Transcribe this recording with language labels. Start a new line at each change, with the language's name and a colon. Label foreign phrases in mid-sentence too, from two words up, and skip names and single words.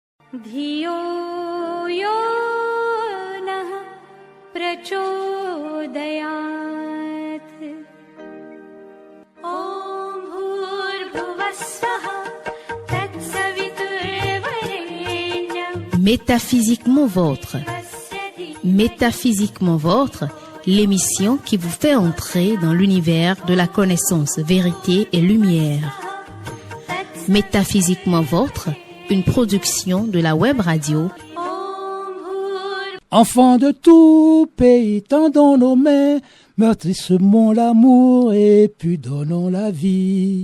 Sanskrit: धियो यो नः प्रचोदयात् ॐ भूर्भुवः स्वः तत्सवितुर्वरेण्यं
French: Métaphysiquement vôtre. Métaphysiquement vôtre, l'émission qui vous fait entrer dans l'univers de la connaissance, vérité et lumière. Métaphysiquement vôtre, une production de la web radio. Enfants de tout pays, tendons nos mains, meurtrissons l'amour et puis donnons la vie.